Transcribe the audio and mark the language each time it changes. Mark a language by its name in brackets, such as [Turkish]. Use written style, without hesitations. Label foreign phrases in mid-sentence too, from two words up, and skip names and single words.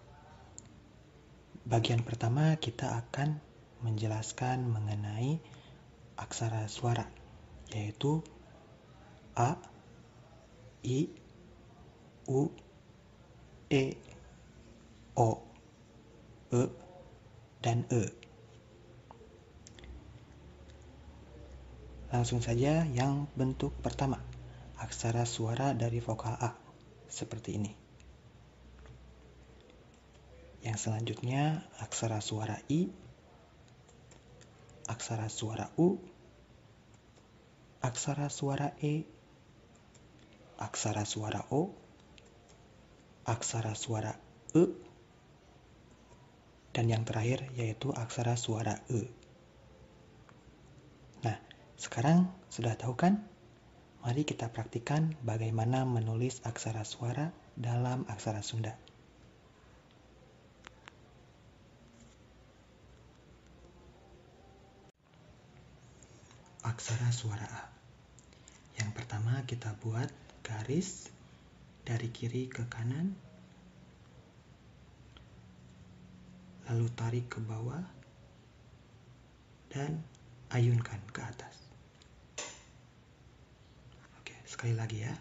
[Indonesian] Bagian pertama kita akan menjelaskan mengenai aksara suara, yaitu A, I, U, E, O, E, dan E. Langsung saja yang bentuk pertama, aksara suara dari vokal A, seperti ini. Yang selanjutnya, aksara suara I, aksara suara U, aksara suara E, aksara suara O, aksara suara E, dan yang terakhir yaitu aksara suara E. Nah, sekarang sudah tahu kan? Mari kita praktikkan bagaimana menulis aksara suara dalam aksara Sunda. Aksara suara A. Yang pertama kita buat garis dari kiri ke kanan, lalu tarik ke bawah, dan ayunkan ke atas. Oke, sekali lagi ya.